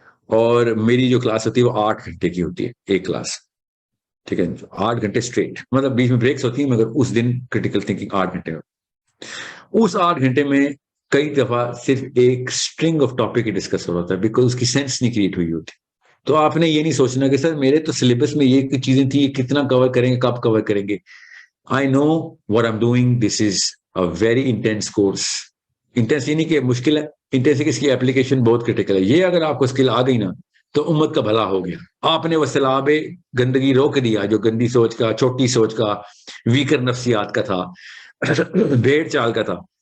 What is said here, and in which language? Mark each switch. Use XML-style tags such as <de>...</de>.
<ur>اور میری جو کلاس ہوتی ہے وہ 8 گھنٹے کی ہوتی ہے ایک کلاس, ٹھیک ہے, 8 گھنٹے اسٹریٹ, مطلب بیچ میں بریکس ہوتی ہیں, مگر اس دن کریٹیکل تھنکنگ 8 گھنٹے میں. اس 8 گھنٹے میں کئی دفعہ صرف ایک string of topic he discuss ہو رہا ہوتا ہے, بیکاز اس کی سینس نہیں کریٹ ہوئی ہوتی. تو آپ نے یہ نہیں سوچنا کہ سر میرے تو سلیبس میں یہ چیزیں تھیں, یہ کتنا کور کریں گے, کب کور کریں گے.</ur> <en>I know what I'm doing. This is a very intense course.</en> <ur>Intense یہ نہیں کہ مشکل ہے, انٹینس اس کی اپلیکیشن بہت کریٹیکل ہے. یہ اگر آپ کو اسکل آ گئی نا تو امت کا بھلا ہو گیا. آپ نے وہ سیلاب گندگی روک دیا جو گندی سوچ کا, چھوٹی سوچ کا, ویکر نفسیات کا تھا, بھیڑ چال کا تھا.</ur>